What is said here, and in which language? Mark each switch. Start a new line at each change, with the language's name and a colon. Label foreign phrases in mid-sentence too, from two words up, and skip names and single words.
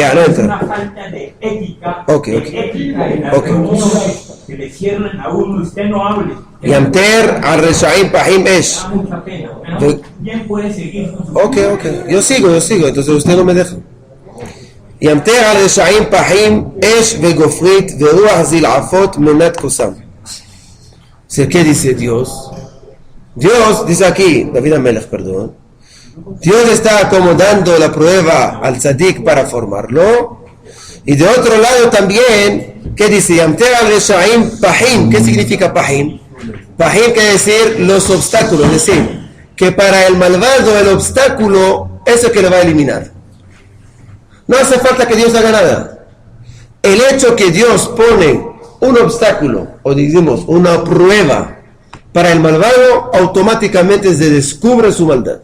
Spanish: Ya, no es entra. una falta de ética, Ok. en la Ok. reunión, que le cierran a uno, usted no hable.
Hebrew: ימטר על רשעים פחים אש.
Spanish: Da mucha pena. Pero ¿quién puede seguir con su... Ok. Yo sigo, entonces usted no me deja.
Hebrew: ימטר על רשעים פחים אש וגפרית ורוח זלעפות מנת כוסם.
Spanish: ¿Qué dice Dios? Dios dice aquí, David Amelech, perdón. Dios está acomodando la prueba al tzadik para formarlo. Y de otro lado también, ¿qué dice?
Hebrew: ימטר על רשעים פחים.
Spanish: ¿Qué significa pahim? Pahim quiere decir los obstáculos. Es decir, que para el malvado el obstáculo es el que le va a eliminar. No hace falta que Dios haga nada. El hecho que Dios pone un obstáculo, o digamos una prueba, para el malvado, automáticamente se descubre su maldad.